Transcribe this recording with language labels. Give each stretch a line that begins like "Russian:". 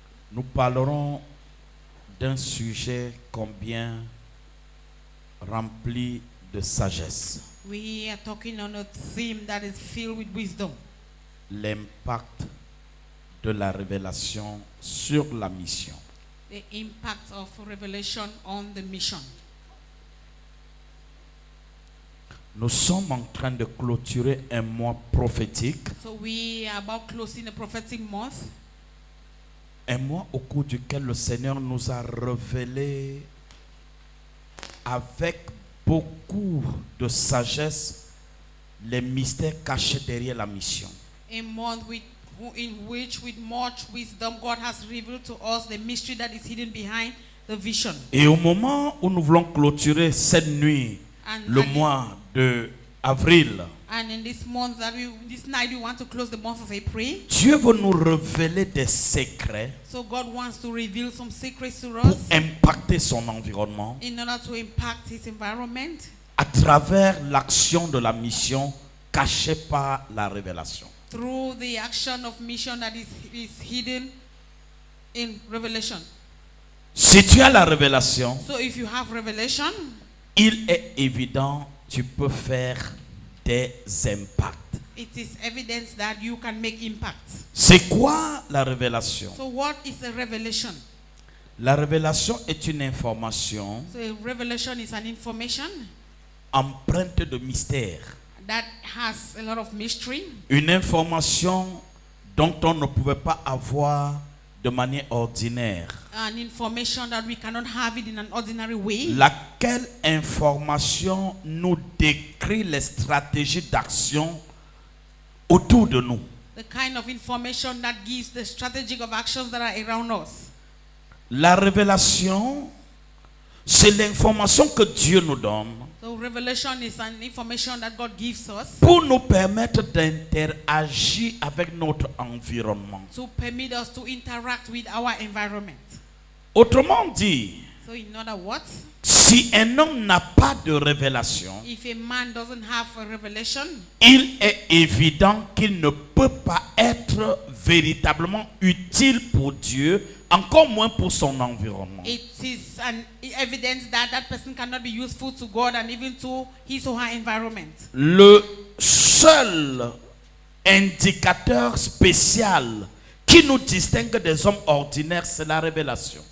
French: nous parlerons d'un sujet combien rempli de sagesse.
English: we are talking on a theme that is filled with wisdom.
French: l'impact de la révélation sur la mission.
English: The impact of revelation on the mission.
French: Nous sommes en train de clôturer un mois prophétique.
English: So we are about closing the prophetic month.
French: Un mois au cours duquel le Seigneur nous a révélé avec beaucoup de sagesse les mystères cachés derrière la mission.
English: A month in which with much wisdom God has revealed to us the mystery that is hidden behind the vision.
French: Et au moment où nous voulons clôturer cette nuit, le mois de avril,
English: and in this month this night we want to close the month of April.
French: Dieu veut nous révéler des secrets
English: So God wants to reveal some secrets to
French: pour
English: us
French: impacter son environnement
English: in order to impact his environment
French: à travers l'action de la mission cachée par la révélation.
English: through the action of mission that is hidden in revelation.
French: Si tu as la révélation,
English: So if you have revelation,
French: il est évident, tu peux faire des impacts.
English: it is evidence that you can make impact.
French: C'est quoi la révélation?
English: So what is a revelation?
French: La révélation est une information
English: So a revelation is an information
French: empreinte de mystère.
English: that has a lot of mystery.
French: Une information dont on ne pouvait pas avoir de manière ordinaire.
English: An information that we cannot have it in an ordinary way.
French: Laquelle information nous décrit les stratégies d'action autour de nous.
English: The kind of information that gives the strategic of actions that are around us.
French: La révélation, c'est l'information que Dieu nous donne
English: So revelation is an information that God gives us
French: pour nous permettre d'interagir avec notre environnement.
English: to permit us to interact with our environment.
French: Autrement dit,
English: So in other words,
French: si un homme n'a pas de révélation,
English: if a man doesn't have a revelation,
French: il est évident qu'il ne peut pas être véritablement utile pour Dieu, encore moins pour son environnement.
English: it is an evidence that that person cannot be useful to God and even to his or her environment.
French: Le seul indicateur spécial qui nous distingue des hommes ordinaires, c'est la révélation.